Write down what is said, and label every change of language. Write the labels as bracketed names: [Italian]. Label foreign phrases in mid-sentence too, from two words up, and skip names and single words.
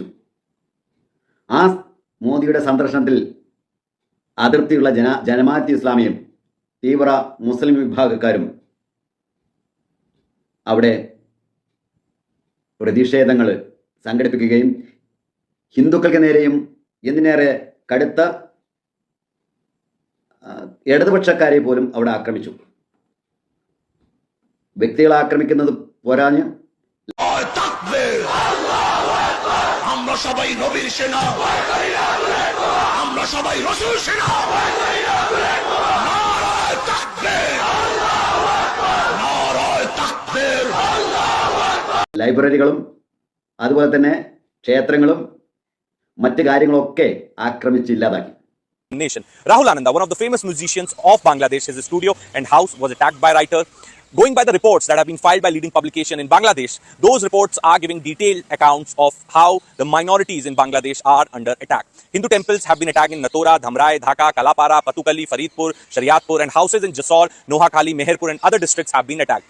[Malayalam] ആ മോദിയുടെ സന്ദർശനത്തിൽ അതിർത്തിയുള്ള ജമാഅത്തെ ഇസ്ലാമിയും തീവ്ര മുസ്ലിം വിഭാഗക്കാരും അവിടെ പ്രതിഷേധങ്ങൾ സംഘടിപ്പിക്കുകയും ഹിന്ദുക്കൾക്ക് നേരെയും എന്തിനേറെ കടുത്ത ഇടതുപക്ഷക്കാരെ പോലും അവിടെ ആക്രമിച്ചു. വ്യക്തികളെ ആക്രമിക്കുന്നത് പോരാഞ്ഞ് [Bangla] আমরা সবাই নবীর সেনা, আমরা সবাই রাসূল সেনা। [Urdu] نعرۂ تکبیر، نعرۂ تکبیر. [Malayalam] ലൈബ്രറികളും അതുപോലെ തന്നെ ക്ഷേത്രങ്ങളും മറ്റു കാര്യങ്ങളൊക്കെ ആക്രമിച്ചില്ലാതാക്കി. [English] Nation. Rahul Ananda, one of the famous musicians of Bangladesh, his studio and house was attacked by writer. Going by the reports that have been filed by leading publication in Bangladesh, those reports are giving detailed accounts of how the minorities in Bangladesh are under attack. Hindu temples have been attacked in Natora, Dhamrai, Dhaka, Kalapara, Patukali, Faridpur, Shariatpur, and houses in Jasor, Noakhali, Meherpur and other districts have been attacked.